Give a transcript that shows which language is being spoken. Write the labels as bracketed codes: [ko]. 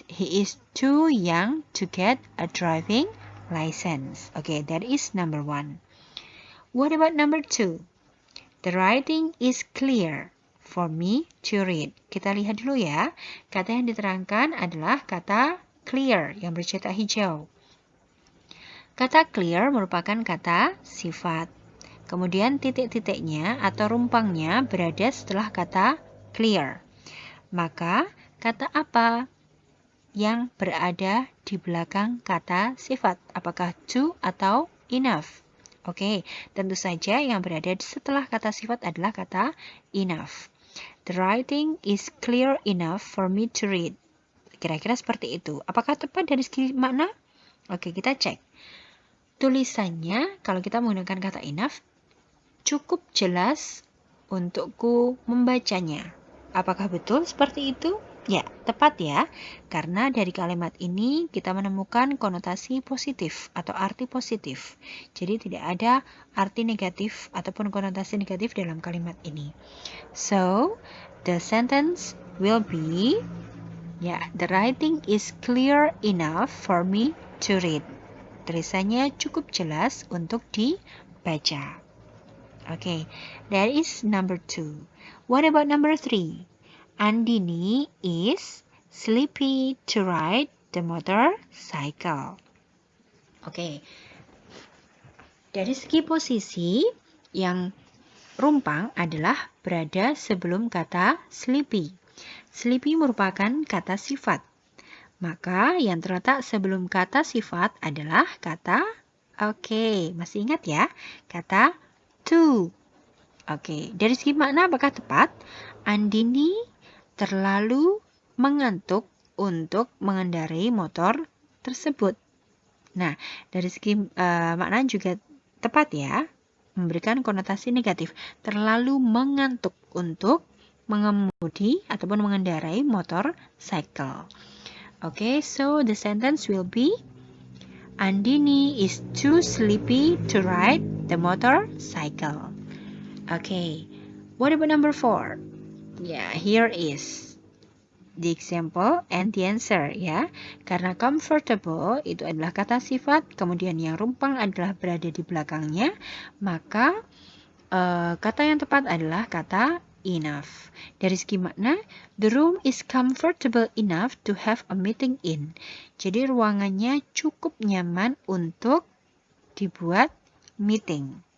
[en] He is too young to get a driving license. Okay, that is number 1. What about number 2? The writing is clear for me to read. [id] Kita lihat dulu ya. Kata yang diterangkan adalah kata clear yang bercetak hijau. Kata clear merupakan kata sifat. Kemudian titik-titiknya atau rumpangnya berada setelah kata clear. Maka kata apa yang berada di belakang kata sifat? Apakah to atau enough? Oke, tentu saja yang berada setelah kata sifat adalah kata enough. [en] The writing is clear enough for me to read. [id] Kira-kira seperti itu. Apakah tepat dari segi makna? Oke, kita cek. Tulisannya, kalau kita menggunakan kata enough, cukup jelas untukku membacanya. Apakah betul seperti itu? Ya, tepat ya. Karena dari kalimat ini kita menemukan konotasi positif atau arti positif. Jadi tidak ada arti negatif ataupun konotasi negatif dalam kalimat ini. [en] So, the sentence will be, the writing is clear enough for me to read. [id] Tulisannya cukup jelas untuk dibaca. [en] Okay, that is number 2. What about number 3? Andini is sleepy to ride the motorcycle. Okay. [id] Dari segi posisi, yang rumpang adalah berada sebelum kata sleepy. Sleepy merupakan kata sifat. Maka yang terletak sebelum kata sifat adalah kata masih ingat ya? Kata to. Oke, dari segi makna apakah tepat? Andini terlalu mengantuk untuk mengendarai motor tersebut. Nah, dari segi makna juga tepat ya, memberikan konotasi negatif. Terlalu mengantuk untuk mengemudi ataupun mengendarai motor cycle. [en] Okay, so the sentence will be Andini is too sleepy to ride the motorcycle. Okay, what about number 4? Here is the example and the answer ya. [id] Karena comfortable itu adalah kata sifat, kemudian yang rumpang adalah berada di belakangnya, maka kata yang tepat adalah kata enough. Dari segi makna, [en] the room is comfortable enough to have a meeting in. [id] Jadi ruangannya cukup nyaman untuk dibuat meeting.